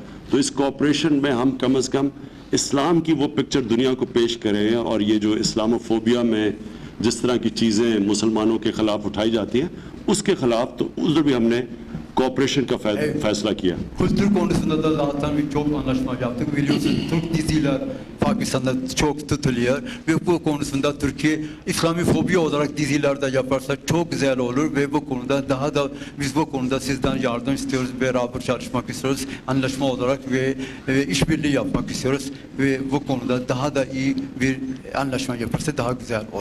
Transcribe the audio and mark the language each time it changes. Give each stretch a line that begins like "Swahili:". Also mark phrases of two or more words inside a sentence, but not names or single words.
Urdu: تو اس کوآپریشن میں ہم کم سے کم اسلام کی وہ پکچر دنیا کو پیش کریں اور یہ جو اسلاموفوبیا میں جس طرح کی چیزیں مسلمانوں کے خلاف اٹھائی جاتی ہیں اس کے خلاف تو ادھر بھی ہم نے کوآپریشن کا فیصلہ کیا.
Turkish: Kültür konusunda da zaten çok anlaşma yaptık. Biliyorsunuz Türk diziler Pakistan'da çok tutuluyor ve bu konusunda Türkiye İslami fobi olarak diziler de yaparsa çok güzel olur ve bu konuda daha da biz bu konuda sizden yardım istiyoruz, beraber çalışmak istiyoruz, anlaşma olarak ve işbirliği yapmak istiyoruz ve bu konuda daha da iyi bir anlaşma yaparsa daha güzel olur.